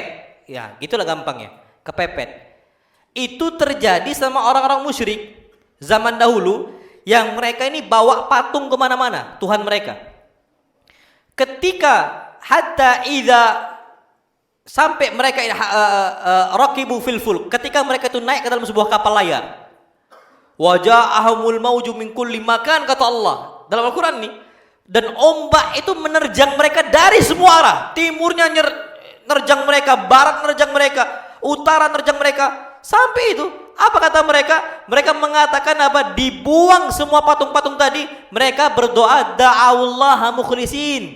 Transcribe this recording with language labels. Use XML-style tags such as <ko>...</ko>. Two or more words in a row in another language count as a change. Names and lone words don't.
<id>Ya, gitulah gampangnya, kepepet. Itu terjadi sama orang-orang musyrik zaman dahulu, yang mereka ini bawa patung kemana-mana, Tuhan mereka. Ketika</id> <ar>حتى إذا</ar> <id>sampai mereka</id> <ar>ركبوا في الفلك,</ar> <id>ketika mereka itu naik ke dalam sebuah kapal layar,</id> <ar>وجاءهم الموج من كل مكان,</ar> <id>kata Allah dalam Al-Qur'an nih, dan ombak itu menerjang mereka dari semua arah. Timurnya nerjang mereka, barat nerjang mereka, utara nerjang mereka. Sampai itu, apa kata mereka? Mereka mengatakan apa? Dibuang semua patung-patung tadi. Mereka berdoa</id> <ar>دعوا الله مخلصين.</ar>